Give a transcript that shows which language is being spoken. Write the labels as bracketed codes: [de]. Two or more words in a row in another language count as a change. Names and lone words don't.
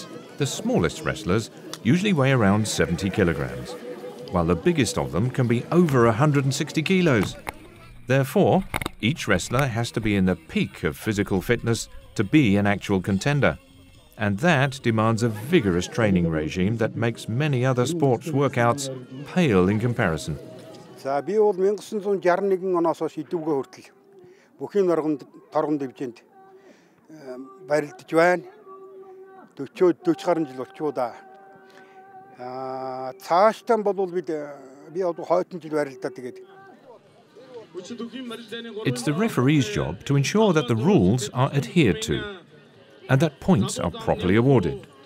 [en] The smallest wrestlers usually weigh around 70 kilograms, while the biggest of them can be over 160 kilos. Therefore, each wrestler has to be in the peak of physical fitness to be an actual contender. And that demands a vigorous training regime that makes many other sports workouts pale in comparison. [mn] За би бол 1961 оноос хойш идэвхтэй хүртэл бүхий торгон дивжинд барилдаж байна. 40 гаруй жил болчихоо да. Цаашдаа бол би одоо хойтон жил барилдаад тэгээд. [en] It's the referee's job to ensure that the rules are adhered to and that points are properly awarded.